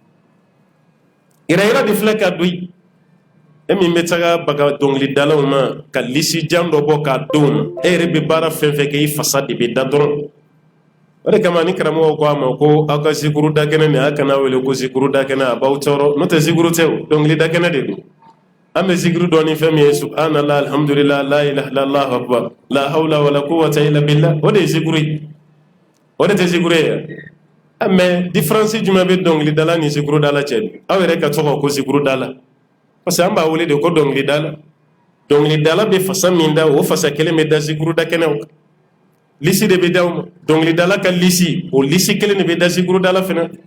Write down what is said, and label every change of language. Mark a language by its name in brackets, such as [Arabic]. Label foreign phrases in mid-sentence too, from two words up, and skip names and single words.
[Bambara] yɛrɛ yira de filɛ ka don yen e min bɛ taga baga dɔnkilidalaw ma ka lisi jan dɔ bɔ k'a don ma e yɛrɛ bɛ baara fɛn fɛn kɛ i fasa de bɛ da dɔrɔn o de kama ni karamɔgɔw ko a ma ko aw ka zikuru da kɛnɛ nin a kana wele ko zikuru da kɛnɛ a b'aw tɔɔrɔ n'o tɛ zikuru tɛ o dɔnkili da kɛnɛ de don an bɛ zikuru dɔn ni fɛn min ye [Arabic] سبحان الله الحمد لله لا إله إلا الله أكبر لا حول ولا قوة إلا بالله [Bambara] o de ye zikuru ye o de tɛ zikuru ye mɛ différence jumɛn bɛ dɔnkilidala ni zikurudala cɛ aw yɛrɛ ka tɔgɔ ko zikurudala [French] parce que [Bambara] an b'a wele de ko dɔnkilidala dɔnkilidala bɛ fasa min da o fasa kelen bɛ da zikuruda kɛnɛw kan lisi de bɛ d'aw ma dɔnkilidala ka lisi o lisi kelen de bɛ da zikurudala fana